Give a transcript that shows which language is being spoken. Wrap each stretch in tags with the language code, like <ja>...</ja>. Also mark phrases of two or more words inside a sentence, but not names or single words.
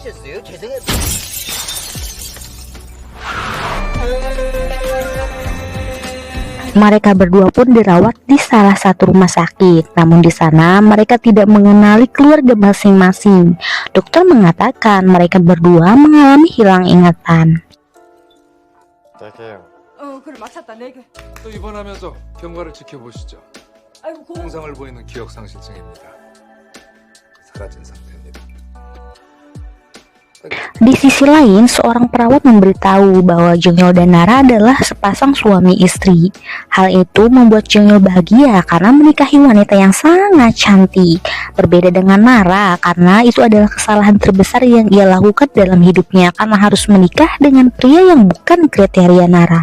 <id>Mereka berdua pun dirawat di salah satu rumah sakit. Namun di sana mereka tidak mengenali keluarga masing-masing. Dokter mengatakan mereka berdua mengalami hilang ingatan.</id> <ko>입원하면서 경과를 지켜보시죠. 증상을 보이는 기억상실증입니다. 사라진 상태입니다.</ko> <id>Di sisi lain, seorang perawat memberitahu bahwa Jungyul dan Nara adalah sepasang suami istri. Hal itu membuat Jungyul bahagia karena menikahi wanita yang sangat cantik. Berbeda dengan Nara karena itu adalah kesalahan terbesar yang ia lakukan dalam hidupnya karena harus menikah dengan pria yang bukan kriteria Nara.</id>